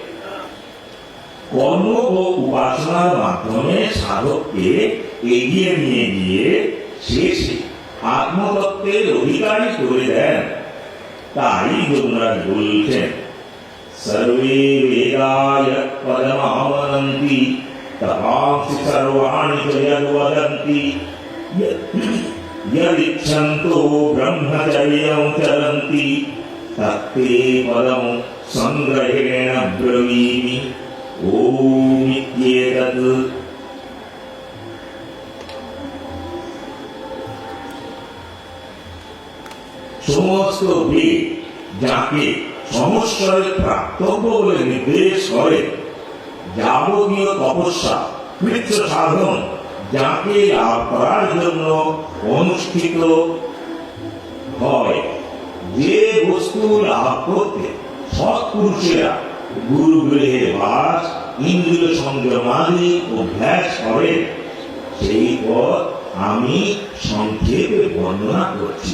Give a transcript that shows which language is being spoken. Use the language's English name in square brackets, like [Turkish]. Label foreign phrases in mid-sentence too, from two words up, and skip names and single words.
[Bangla] কর্ম ও উপাসনার মাধ্যমে সাধককে এগিয়ে নিয়ে গিয়ে শেষে আত্মতত্ত্বের অধিকারী করে দেন। তাই যমরাজ বলছেন, [Sanskrit] সর্বে বেদা যৎ পদমাবনন্তি তপাংসি সর্বাণি চ যদ্ বদন্তি यदिच्छन्तो ब्रह्मचर्यं चरन्ति तत्ते पदं संग्रहेण ब्रवीमि ओम इत्येतत्। [Bangla] সমস্ত বেদ যাকে সমস্বরে প্রাপ্তব্য বলে নির্দেশ করে, যাবতীয় তপস্যা কৃচ্ছ সাধন যাকে লাভ করার জন্য অনুষ্ঠিত হয়, যে বস্তু লাভ করতে সৎপুরুষেরা গুরু গৃহে বাস, ইন্দ্রিয় সংযমাদি অভ্যাস করে, সেই পথ আমি সংক্ষেপে বর্ণনা করছি।